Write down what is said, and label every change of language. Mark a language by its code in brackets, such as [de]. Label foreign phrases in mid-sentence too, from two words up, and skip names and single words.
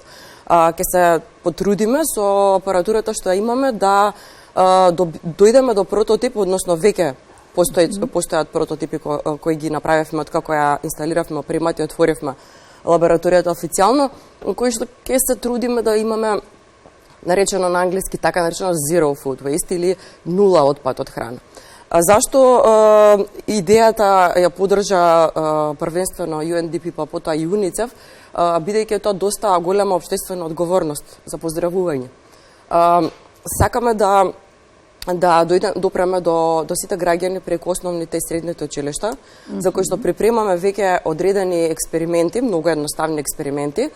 [mk] Ќе се потрудиме со апаратурата што имаме да дојдеме до прототип, односно веќе постојат прототипи кои ги направивме од како ја инсталиравме опремата и отворивме лабораторијата официјално, кои што ќе се трудиме да имаме наречено на англиски така наречено [en] zero food waste [mk] или нула отпад од храна. Зашто идејата ја поддржа првенствено UNDP, па потоа и ЮНИЦЕФ, бидејќи тоа доста голема општествена одговорност за поздравување. Сакаме да допреме до сите граѓани преку основните и средните училишта, за кои што припремаме веќе одредени експерименти, многу едноставни експерименти.